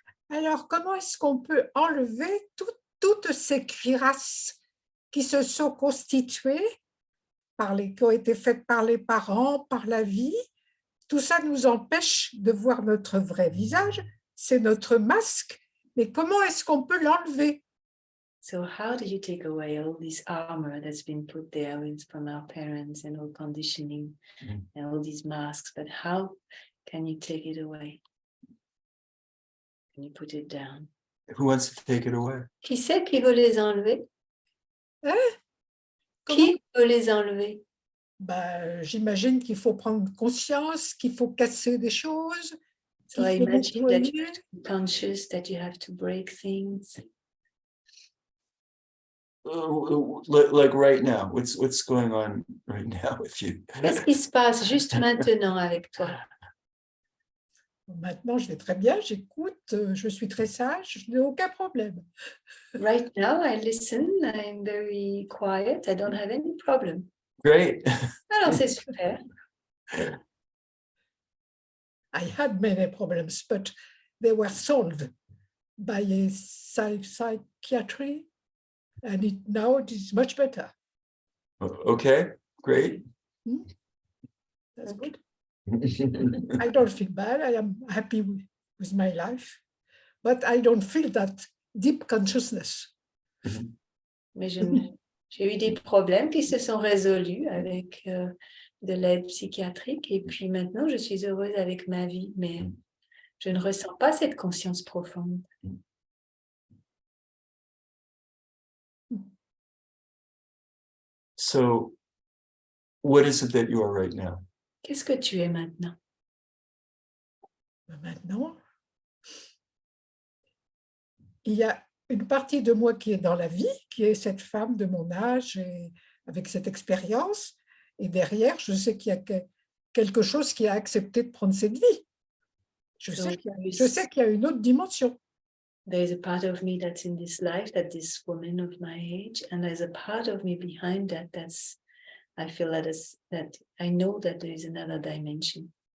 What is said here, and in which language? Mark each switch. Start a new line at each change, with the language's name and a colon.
French: Alors, comment est-ce qu'on peut enlever toutes ces cuirasses qui se sont constituées, qui ont été faites par les parents, par la vie? Tout ça nous empêche de voir notre vrai visage, c'est notre masque, mais comment est-ce qu'on peut l'enlever?
English: So how do you take away all this armor that's been put there from our parents and all conditioning and all these masks, but how can you take it away? Can you put it down? Who wants to take it away?
French: Qui c'est qui veut les enlever? Comment? Qui veut les enlever? J'imagine qu'il faut prendre conscience, qu'il faut casser des choses.
English: So I imagine that you
French: nettoyer.
English: have to be conscious, that you have to break things. Like right now, what's going on right now with you?
French: Qu'est-ce qui se passe juste maintenant avec toi? Maintenant, je vais très bien, j'écoute, je suis très sage, je n'ai aucun problème.
English: Right now, I listen, I'm very quiet, I don't have any problem. Great.
French: Alors, c'est super.
English: I had many problems, but they were solved by a psychiatry, and now it is much better. Okay, great. That's good. I don't feel bad. I am happy with my life, but I don't feel that deep consciousness.
French: Mais j'ai eu des problèmes qui se sont résolus avec de l'aide psychiatrique et puis maintenant je suis heureuse avec ma vie, mais Je ne ressens pas cette conscience profonde.
English: So, what is it that you are right now?
French: Qu'est-ce que tu es maintenant? Maintenant, il y a une partie de moi qui est dans la vie, qui est cette femme de mon âge et avec cette expérience. Et derrière, je sais qu'il y a quelque chose qui a accepté de prendre cette vie. Je sais qu'il y a une autre dimension.
English: There is a part of me that's in this life, that this woman of my age, and there's a part of me behind that. I feel that I know that there is another dimension.